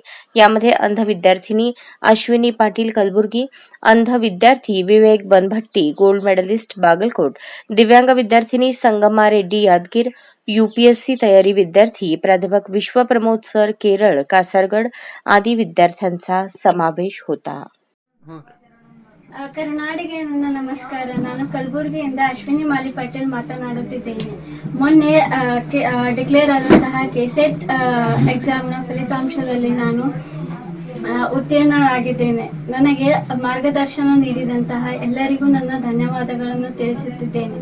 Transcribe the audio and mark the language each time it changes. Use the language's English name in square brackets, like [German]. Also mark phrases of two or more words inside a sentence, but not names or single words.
[Marathi] यामध्ये अंध विद्यार्थिनी अश्विनी पाटील कलबुर्गी, अंध विद्यार्थी विवेक बनभट्टी गोल्ड मेडलिस्ट बागलकोट, दिव्यांग विद्यार्थिनी संगमा रेड्डी यादगीर, यूपीएससी तयारी विद्यार्थी प्राध्यापक विश्वप्रमोद सर केरळ कासारगड आदी विद्यार्थ्यांचा समावेश होता. [Kannada] ಕರ್ನಾಟಕ ನನ್ನ ನಮಸ್ಕಾರ. ನಾನು ಕಲಬುರಗಿಯಿಂದ ಅಶ್ವಿನಿ ಮಾಲಿ ಪಾಟೀಲ್ ಮಾತನಾಡುತ್ತಿದ್ದೇನೆ. ಮೊನ್ನೆ ಡಿಕ್ಲೇರ್ ಆದಂತಹ ಕೆಸೆಟ್ ಎಕ್ಸಾಮ್ನ ಫಲಿತಾಂಶದಲ್ಲಿ ನಾನು ಉತ್ತೀರ್ಣರಾಗಿದ್ದೇನೆ. ನನಗೆ ಮಾರ್ಗದರ್ಶನ ನೀಡಿದಂತಹ ಎಲ್ಲರಿಗೂ ನನ್ನ ಧನ್ಯವಾದಗಳನ್ನು ತಿಳಿಸುತ್ತಿದ್ದೇನೆ.